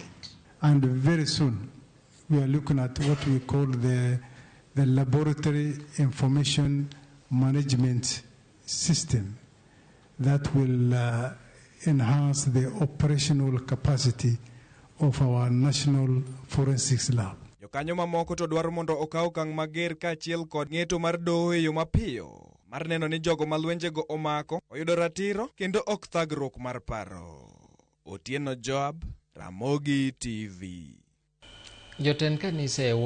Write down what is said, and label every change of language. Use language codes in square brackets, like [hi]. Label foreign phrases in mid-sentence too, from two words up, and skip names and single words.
[en] And very soon, we are looking at what we call the laboratory information management system that will enhance the operational capacity of our National Forensics Lab. [luo] Jokanyo mamoko to dwaro mondo okaw okang' mager kaachiel kod ng'eto mar doho e yo mapiyo mar neno ni jogo ma lwenjego omako oyudo ratiro kendo ok thagruok mar paro. Otieno Job, Ramogi TV. Jotend kanisa